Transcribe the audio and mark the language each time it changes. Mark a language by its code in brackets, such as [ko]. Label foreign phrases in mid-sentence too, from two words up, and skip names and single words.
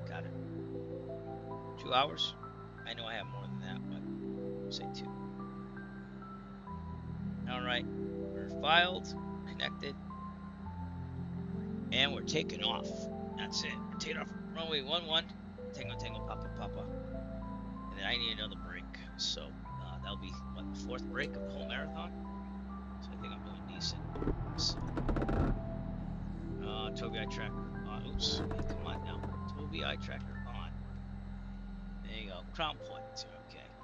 [en] Got it. 2 hours. I know I have more than that, but we'll say 2. All right, we're filed, connected, and we're taking off. That's it. We're taking off runway 11. Tango, tango, papa, papa. And then I need another break. So that'll be what, the 4th break of the whole marathon. So I think I'm doing decent. So, Tobii eye tracker on. Oops. Come on now. Tobii eye tracker on. There you go. Crown points. Okay.